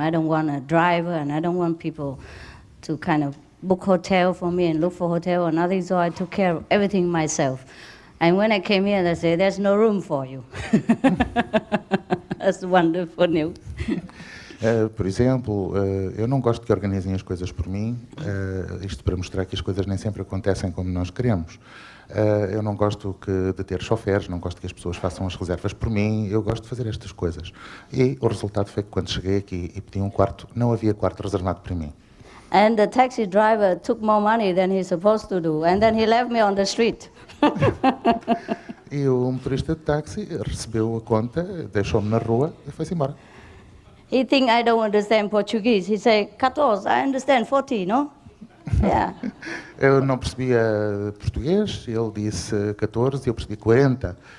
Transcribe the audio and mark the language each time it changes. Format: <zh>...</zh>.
<en>I don't want a driver, and I don't want people to kind of book hotel for me and look for hotel or nothing, so I took care of everything myself. And when I came here, they said, there's no room for you. That's wonderful news.</en> <pt>Por exemplo, eu não gosto que organizem as coisas por mim, isto para mostrar que as coisas nem sempre acontecem como nós queremos. Eu não gosto de ter choferes, não gosto que as pessoas façam as reservas por mim, eu gosto de fazer estas coisas. E o resultado foi que quando cheguei aqui e pedi um quarto, não havia quarto reservado para mim.</pt> <en>And the taxi driver took more money than he's supposed to do, and then he left me on the street.</en> <pt>E o motorista de táxi recebeu a conta, deixou-me na rua e foi-se embora.</pt> <en>He think I don't understand Portuguese. He say, 14, I understand 40, no? Yeah.</en> <pt>Eu não percebia português, ele disse 14 e eu percebi 40.</pt>